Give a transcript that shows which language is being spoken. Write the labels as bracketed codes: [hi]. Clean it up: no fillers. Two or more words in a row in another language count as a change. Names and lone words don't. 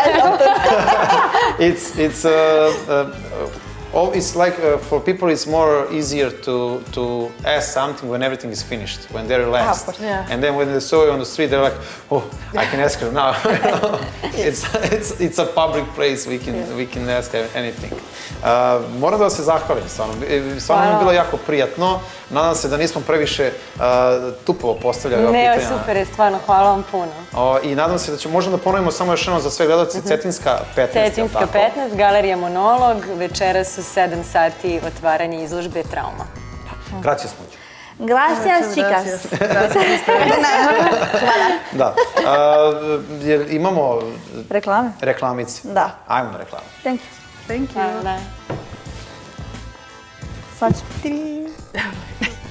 [en] I love that. It's like for people it's more easier to ask something when everything is finished, when they're relaxed. And then when they saw you on the street, they're like, oh, I can ask her now. It's a public place, we can ask anything. [sr] Moram da vam se zahvalim, stvarno mi je bilo jako prijatno. Nadam se da nismo previše tupovo postavljali ova pitanja. Ne, super je, stvarno, hvala vam puno. I nadam se da ćemo, možda da ponovimo samo još jednom za sve gledalce, Cetinjska 15. Cetinjska 15, Galerija Monolog, večeras u 7 sati otvaranje izložbe Trauma. [es] Gracias mucho. Gracias, chicas. [sr] Da. Jer imamo Reklame? reklamice. Da. Ajmo na reklamu. [en] Thank you. Thank you. [sr] Da. Sad ću.